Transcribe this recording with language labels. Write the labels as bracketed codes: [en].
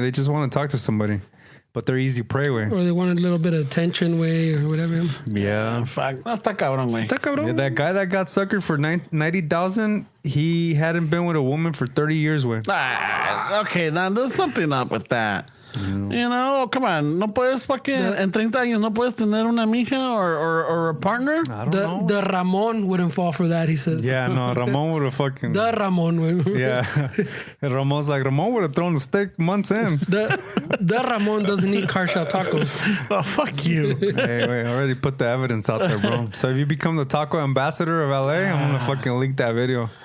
[en] They just want to talk to somebody, but they're easy prey, way, or they want a little bit of attention, way, or whatever. Yeah, [es] Fuck, no, está cabrón, güey. Está cabrón. [en] yeah, that guy that got suckered for 90,000, he hadn't been with a woman for 30 years, way. Okay, now there's something up with that. You know, come on. [es] No puedes fucking en 30 años no puedes tener una mija [en] or a partner. I don't know. The Ramon wouldn't fall for that, he says. Yeah, no, Ramon would have fucking. The Ramon would. Yeah, and Ramon's like, Ramon would have thrown the stick months in. The Ramon doesn't eat carshell tacos. Oh, fuck you. Hey, wait, I already put the evidence out there, bro. So if you become the taco ambassador of LA, I'm gonna fucking leak that video.